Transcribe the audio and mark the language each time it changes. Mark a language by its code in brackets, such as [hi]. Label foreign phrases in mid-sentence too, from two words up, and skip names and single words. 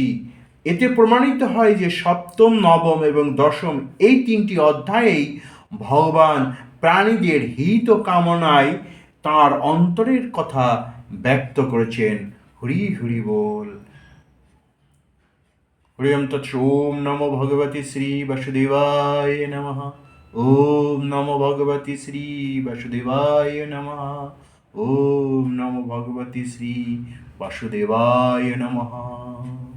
[bn] এতে প্রমাণিত হয় যে সপ্তম, নবম এবং দশম এই তিনটি অধ্যায়েই ভগবান প্রাণীদের হিত কামনায় তাঁর অন্তরের কথা ব্যক্ত করেছেন। হরি হরি বল। [sa] হরিম তৎস। ওম নমো ভগবতে শ্রী বাসুদেবায় নমঃ। ওম নমো ভগবতে শ্রী বাসুদেবায় নমঃ। ওম নমো ভগবতে শ্রী বাসুদেবায় নমঃ।